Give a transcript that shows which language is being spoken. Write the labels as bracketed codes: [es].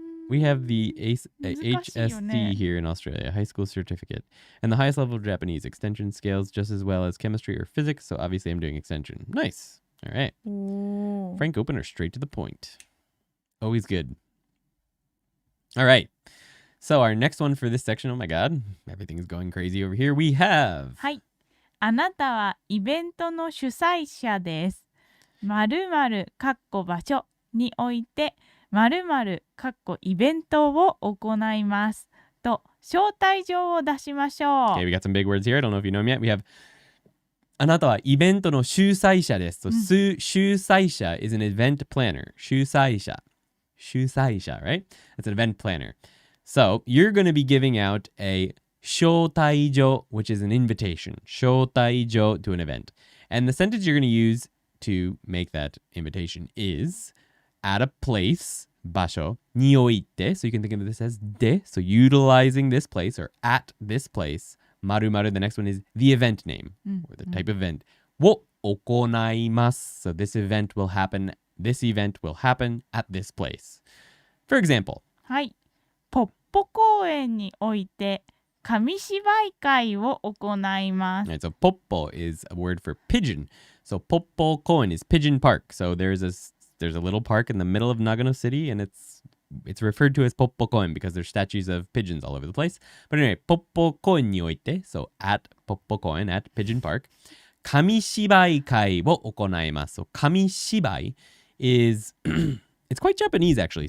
[en] We have the HSC here in Australia, high school certificate, and the highest level of Japanese extension scales just as well as chemistry or physics, so obviously I'm doing extension. Nice. All right. Frank opener, straight to the point. Always good. All right. So our next one for this section, oh my god, everything is going crazy over here. We have... [ja] はい。あなたはイベントの主催者です。〇〇かっこ場所において〇〇かっこイベントを行いますと招待状を出しましょう。 [en] Okay, we got some big words here. I don't know if you know them yet. We have [ja] あなたはイベントの主催者です。 [en] So, 主催者 is an event planner. 主催者 right? That's an event planner. So, you're going to be giving out a 招待状, which is an invitation. 招待状 to an event. And the sentence you're going to use to make that invitation is at a place, 場所において. So you can think of this as で. So utilizing this place or at this place. 〇〇, the next one is the event name or the type of event. [ja] を行います. [en] So this event will happen at this place. For example. [ja] はい。ポッポ公園において紙芝居会を行います。 [en] Right, so poppo is a word for pigeon. So poppo koen is pigeon park. So there's a little park in the middle of Nagano City, and it's referred to as poppo koen because there's statues of pigeons all over the place. But anyway, poppo koenにおいて, so at poppo koen, at Pigeon Park, [ja] 紙芝居会を行います. [en] So 紙芝居 is it's quite Japanese actually.